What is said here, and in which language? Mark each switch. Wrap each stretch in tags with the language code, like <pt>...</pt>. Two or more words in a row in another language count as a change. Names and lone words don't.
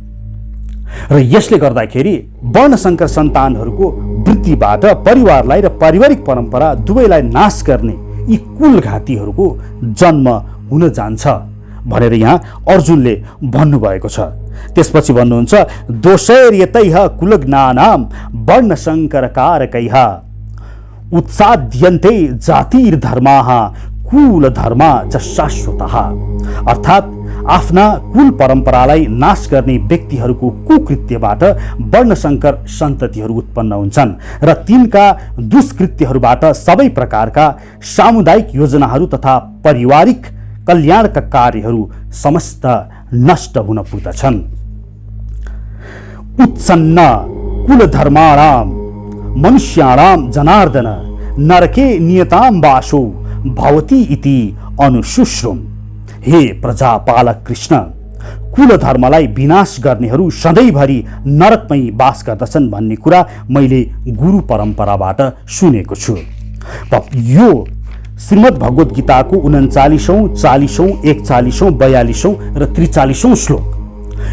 <ne>र यसले गर्दाखेरि वर्णशङ्कर सन्तानहरूको वृद्धिबाट परिवारलाई र पारिवारिक परम्परा दुवैलाई नाश गर्ने यी कुलघातीहरूको जन्म हुन जान्छ भनेर यहाँ अर्जुनले भन्नुभएको छ। त्यसपछि भन्नुहुन्छ,</ne> <sa>दोषैर्यतैः कुलज्ञानां वर्णशङ्करकारकैः उत्साद्यन्ते जातिर्धर्माः कुलधर्मा च शाश्वतः।</sa> <ne>अर्थात् आफ्ना कुल परम्परालाई नाश गर्ने व्यक्तिहरूको कुकृत्यबाट वर्णशङ्कर सन्ततिहरू उत्पन्न हुन्छन् र तिनका दुष्कृत्यहरूबाट सबै प्रकारका सामुदायिक योजनाहरू तथा पारिवारिक कल्याणका कार्यहरू समस्त नष्ट हुन पुग्दछन्।</ne> <sa>उत्सन्न कुलधर्माणां मनुष्याणां जनार्दन नरके नियतां वासो भवति इति अनुशुश्रुम।</sa> <ne>हे प्रजापालक कृष्ण, कुलधर्मलाई विनाश गर्नेहरू सधैँभरि नरकमै वास गर्दछन् भन्ने कुरा मैले गुरु परम्पराबाट सुनेको छु। यो श्रीमद् भगवत गीताको 39औं, 40औं, 41औं, 42औं र 43औं श्लोक।</ne>